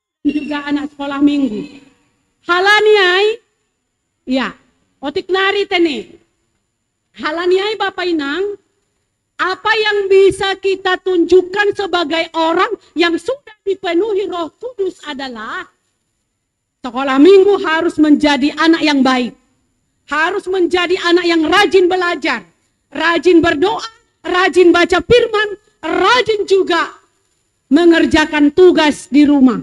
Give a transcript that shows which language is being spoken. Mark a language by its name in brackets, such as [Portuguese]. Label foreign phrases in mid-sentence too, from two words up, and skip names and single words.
[Indonesian] juga anak sekolah minggu. [Batak Simalungun] Halaniai, ya, otik nari tene. Halaniai Bapak Inang, [Indonesian] apa yang bisa kita tunjukkan sebagai orang yang sudah dipenuhi Roh Kudus adalah sekolah minggu harus menjadi anak yang baik. Harus menjadi anak yang rajin belajar, rajin berdoa, rajin baca firman, rajin juga mengerjakan tugas di rumah.